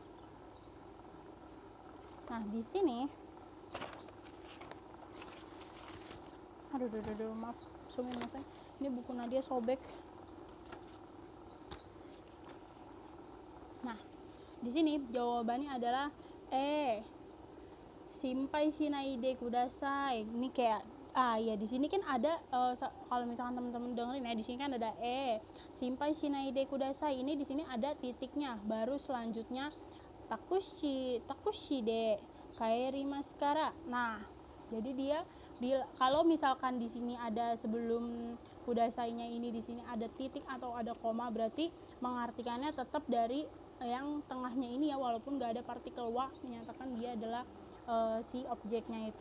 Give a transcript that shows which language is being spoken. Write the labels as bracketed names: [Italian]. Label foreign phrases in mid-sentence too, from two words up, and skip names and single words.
[Indonesian] Nah, di sini aduh maaf sumimasen, ini buku Nadia sobek. Nah, di sini jawabannya adalah [Japanese] 心配しないでください. [Indonesian] Ini kayak ya di sini kan ada kalau misalkan teman-teman dengerin ya, di sini kan ada [Japanese] 心配しないでください. [Indonesian] Ini di sini ada titiknya, baru selanjutnya [Japanese] タクシーで帰りますから. [Indonesian] Nah, jadi dia kalau misalkan di sini ada sebelum kudasainya ini di sini ada titik atau ada koma, berarti mengartikannya tetap dari yang tengahnya ini ya, walaupun nggak ada partikel wa, menyatakan dia adalah si objeknya itu.